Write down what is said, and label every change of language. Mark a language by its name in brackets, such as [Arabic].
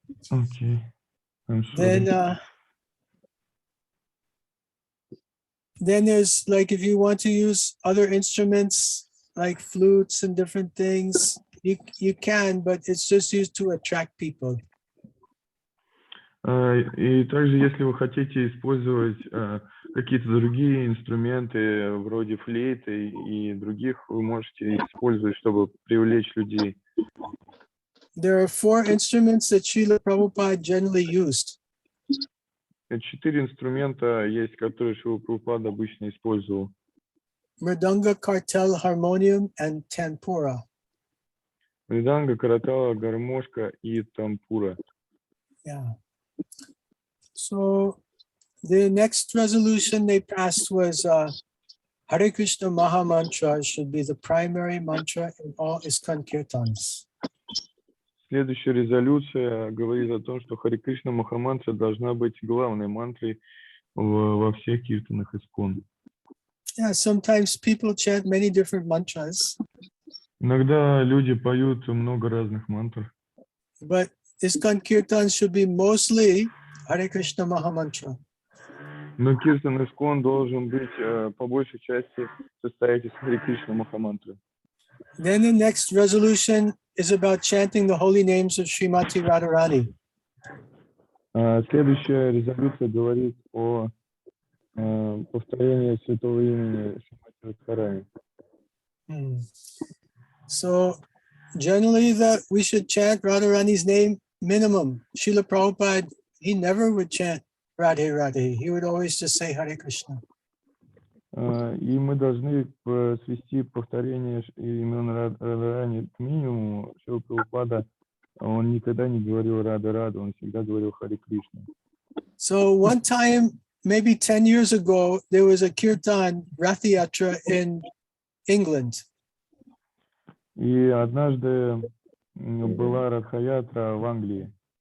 [English] Okay. I'm sorry. Then there's like, if you want to use other instruments like flutes and different things, you can, but it's just used to attract people. [Russian] И также, если вы хотите использовать какие-то другие инструменты, вроде флейты и других, вы можете использовать, чтобы привлечь людей. [English] There are 4 instruments that Srila Prabhupada generally used. [Russian] 4 инструмента есть, которые Шрила Прабхупада обычно использовал. [English] Mridanga, Kartal, Harmonium, and Tanpura. [Russian] Мриданга, каратала, гармошка и тампура. [English] Yeah. So the next resolution they passed was Hare Krishna Maha Mantra should be the primary mantra in all ISKCON Kirtans. [Russian] Следующая резолюция говорит о том, что Харе Кришна Махамантра должна быть главной мантрой во всех киртанах ИСККОН. [English] Yeah, sometimes people chant many different mantras. [Russian] Иногда люди поют много разных мантр. [English] But ISKCON Kirtans should be mostly Hare Krishna Maha Mantra. [Russian] Но киртан ИСККОН должен быть по большей части состоять из Харе Кришна Махамантры. [English] Then the next resolution is about chanting the holy names of Srimati Radharani. [Russian] Следующая резолюция говорит о повторении святого имени Шримати Радхарани. [English] So generally that we should chant Radharani's name minimum. Srila Prabhupada, he never would chant Radhe Radhe. He would always just say Hare Krishna. [Russian] И мы должны свести повторение имен Радхарани к минимуму. Шрила Прабхупада, он никогда не говорил Рада Рада, он всегда говорил Харе Кришна. [English] So one time, maybe 10 years ago, there was a kirtan Rath Yatra in England. [Russian] И однажды была Радха-ятра в Англии.